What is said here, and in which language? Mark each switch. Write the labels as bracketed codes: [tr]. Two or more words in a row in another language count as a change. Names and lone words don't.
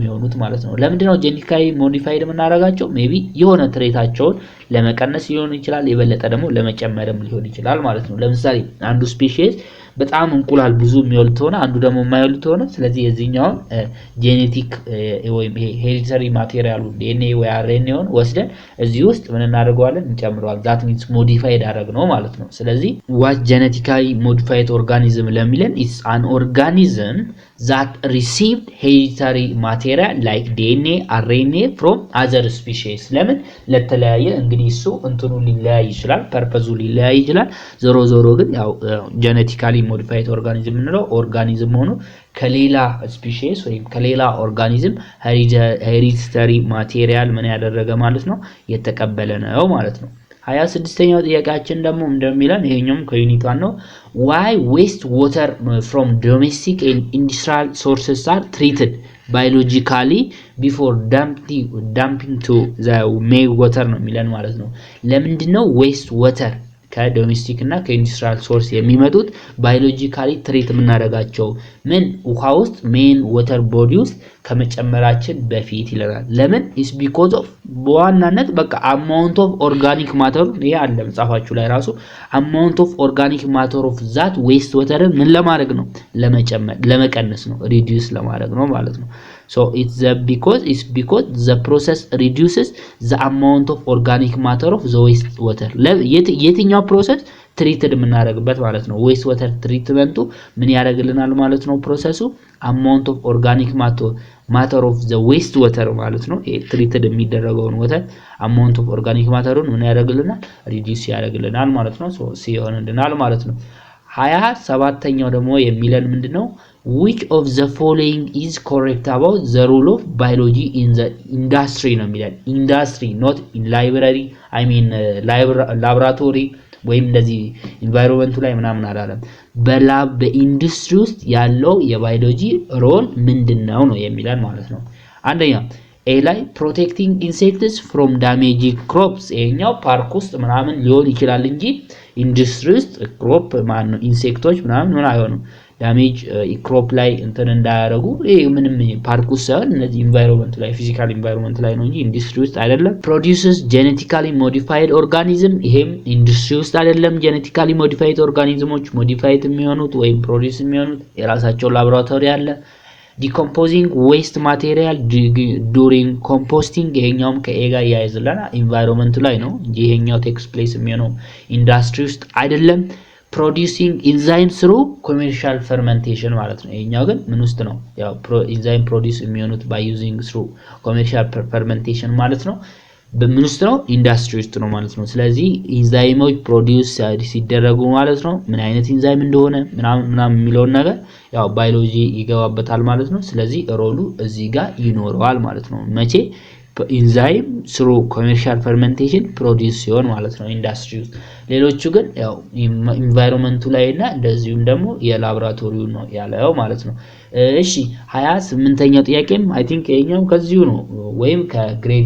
[am] የሆኑት ማለት ነው ለምንድነው [en] genetically modified [am] የምናደርጋቸው ሜቢ የሆነ ትሬታቸውን ለመቀነስ ሊሆን ይችላል የበለጠ ደግሞ ለመጨመርም ሊሆን ይችላል ማለት ነው ለምሳሌ አንዱ ስፒሺስ በጣም እንቁላል ብዙ የሚወልድ ሆነ አንዱ ደግሞ የማይወልድ ሆነ ስለዚህ የዚህኛው ጄኔቲክ ወይም ሄሪዲተሪ ማቴሪያሉ DNA ወይ RNA ሆነ ወስደን እዚህ ውስጥ ምን እናደርገዋለን እንጨምረዋለን [en] that means modified [am] አደረግነው ማለት ነው ስለዚህ [en] what genetically modified organism [am] ለሚለን [en] is an organism that received hereditary material like DNA RNA from other species [am] ለምን ለተለያየ እንግዲህ እሱ እንትኑ ሊለያይ ይችላል ፐርፐዙ ሊለያይ ይችላል ዞሮ ግን ያው [en] genetically modified organism [am] ምንለው ኦርጋኒዝም ሆኖ ከሌላ ስፒሺስ ወይም ከሌላ ኦርጋኒዝም [en] hereditary material [am] ምን ያደረገ ማለት ነው የተቀበለ ነው ማለት ነው 26ኛው ጥያቄያችን ደግሞ እንደሚለን ይሄኛውም ከዩኒት 1 ነው [en] why waste water from domestic and industrial sources are treated biologically before dumping to the main water [am] ነው የሚለን ማለት ነው ለምንድነው [en] waste water [am] ከዶሜስቲክ እና ከኢንዱስትሪያል ሶርስ የሚመጡት [en] biologically treat [am] የምናደርጋቸው ምን ውሃ ውስጥ [en] main water body [am] ውስጥ ከመጨመራችን በፊት ይላል ለምን [en] is because of [am] በዋናነት በቃ [en] amount of organic matter [am] ይሄ አለ መጻፋችሁ ላይ ራሱ [en] amount of organic matter of that waste water [am] ምን ለማድረግ ነው ለመቀነስ ነው reduce ለማድረግ ነው ማለት ነው [en] so it's because the process reduces the amount of organic matter of the waste water [am] የትኛው ፕሮሰስ ትሪትድ የምናደርግበት ማለት ነው [en] waste water [am] ትሪትመንቱ ምን ያደርግልናል ማለት ነው ፕሮሰሱ [en] amount of organic matter of the waste water [am] ማለት ነው ትሪትድ የሚደረገውን [en] water amount of organic matter [am] ውን ምን ያደርግልናል reduce ያደርግልናል ማለት ነው so ሲሆንልናል ማለት ነው 27ኛው ደግሞ የሚለን ምንድነው [en] which of the following is correct about the role of biology in the industry [am] ነው የሚለን [en] industry not in library I mean laboratory [am] ወይም እንደዚህ environment ላይ ምናምን አላለም በኢንዱስትሪ ውስጥ ያለው የባዮሎጂ ሮል ምንድነው ነው የሚለን ማለት ነው አንደኛ A ላይ [en] protecting insects from damaging crops [am] ይሄኛው ፓርክ ውስጥ ምናምን ሊሆን ይችላል እንጂ ኢንዱስትሪ ውስጥ ክሮፕ ማን ነው ኢንሴክቶች ምናምን አይሆኑም [en] damage crop [am] ላይ እንትን እንዳያረጉ ይሄ ምንም ፓርክ ውስጥ ሳይሆን እነዚህ ኢንቫይሮንመንት ላይ [en] physical environment [am] ላይ ነው እንጂ ኢንዱስትሪ ውስጥ አይደለም [en] produces genetically modified organism [am] ይሄም ኢንዱስትሪ ውስጥ አይደለም [en] genetically modified [am] organismoች ሞዲፋይድ የሚሆኑት ወይም ፕሮዲዩስ የሚሆኑት የራሳቸው ላቦራቶሪ አለ [en] decomposing waste material during composting [am] ይሄኛውም ከኤጋ ያይዝልና ኢንቫይሮንመንት ላይ ነው እንጂ ይሄኛው [en] takes place [am] የሚሆነው ኢንዱስትሪ ውስጥ አይደለም [en] producing enzymes through commercial fermentation [am] ማለት ነው ይሄኛው ግን ምን ውስጥ ነው ያው [en] enzyme produce [am] የሚሆኑት [en] by using through commercial fermentation [am] ማለት ነው በምን ውስጥ ነው? ኢንዳስትሪ ውስጥ ነው ማለት ነው። ስለዚህ ኢንዛይሞች ፕሮዲዩስ ሲደረጉ ማለት ነው ምን አይነት ኢንዛይም እንደሆነ ምናምን የሚለውን ነገር ያው ባዮሎጂ ይገባበታል ማለት ነው። ስለዚህ ሮሉ እዚህ ጋር ይኖረዋል ማለት ነው። መቼ? [en] enzyme through commercial fermentation produce [am] ሲሆን ማለት ነው ኢንዳስትሪ ውስጥ። ሌሎቹ ግን ያው ኢንቫይሮንመንቱ ላይ እና እንደዚሁም ደግሞ የላቦራቶሪው ነው ያለው ማለት ነው። እሺ 28ኛው ጥያቄም [en] I think [am] ይሄኛው ከዚሁ ነው ወይም ከግሬድ